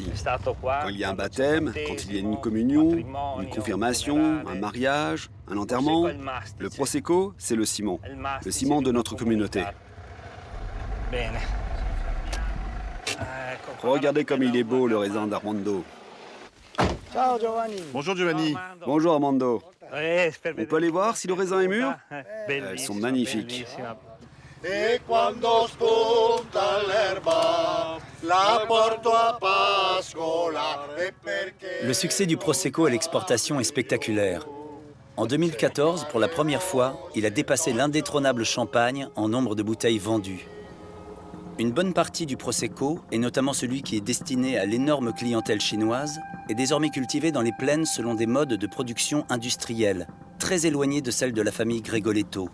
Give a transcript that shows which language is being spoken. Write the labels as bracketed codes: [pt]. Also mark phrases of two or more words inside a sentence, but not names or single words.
[fr] Quand il y a un baptême, quand il y a une communion, une confirmation, un mariage, un enterrement, le Prosecco, c'est le ciment de notre communauté. Regardez comme il est beau, le raisin d'Armando. Bonjour Giovanni. Bonjour Armando. On peut aller voir si le raisin est mûr? Elles sont magnifiques. [it] E quando spunta l'erba, la porto a pascola. [fr] Le succès du Prosecco à l'exportation est spectaculaire. En 2014, pour la première fois, il a dépassé l'indétrônable champagne en nombre de bouteilles vendues. Une bonne partie du Prosecco, et notamment celui qui est destiné à l'énorme clientèle chinoise, est désormais cultivé dans les plaines selon des modes de production industriels, très éloignés de celles de la famille Gregoletto.